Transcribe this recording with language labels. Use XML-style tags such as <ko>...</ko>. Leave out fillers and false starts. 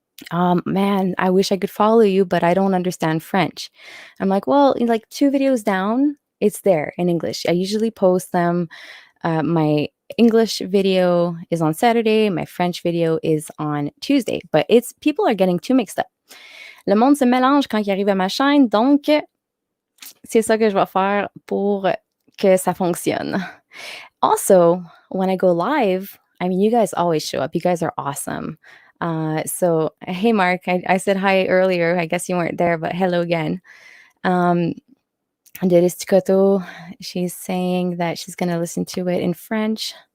<en>Man, I wish I could follow you, but I don't understand French. I'm like, well, like 2 videos down, it's there in English. I usually post them. My English video is on Saturday. My French video is on Tuesday. But people are getting too mixed up.</en> <fr>Le monde se mélange quand il arrive à ma chaîne. Donc, c'est ça que je vais faire pour que ça fonctionne.</fr> <en>Also, when I go live, you guys always show up. You guys are awesome. So, hey, Mark, I said hi earlier. I guess you weren't there, but hello again. Delis Tikoto, she's saying that she's going to listen to it in French.</en>